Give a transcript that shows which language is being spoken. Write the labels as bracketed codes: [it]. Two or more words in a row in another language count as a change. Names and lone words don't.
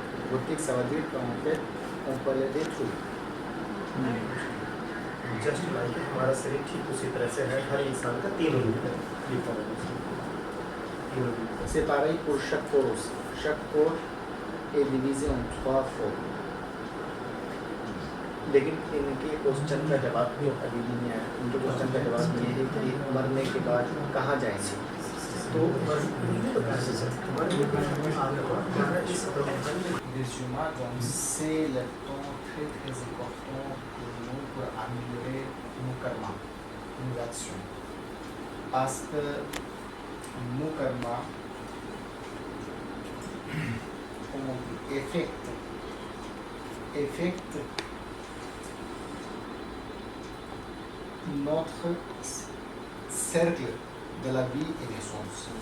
[fr] Boutique, ça veut dire qu'en fait, on peut le détruire. [hi] है, [en] just like [hi] हमारा शरीर ठीक उसी तरह से है, हर इंसान का तीनों रूप है, तीनों रूप है। [fr] C'est pareil pour chaque corps aussi. Chaque corps est divisé en 3 formes. [hi] लेकिन इनके क्वेश्चन का जवाब जो अभी भी नहीं आया, इनके क्वेश्चन का जवाब ये है कि मरने के बाद कहाँ जाएंगे। तो [fr] Les humains, donc c'est le temps très très important pour nous pour améliorer nos karma, nos actions. Parce que nos karma, comment on dit, affectent notre cercle de la vie et des sens.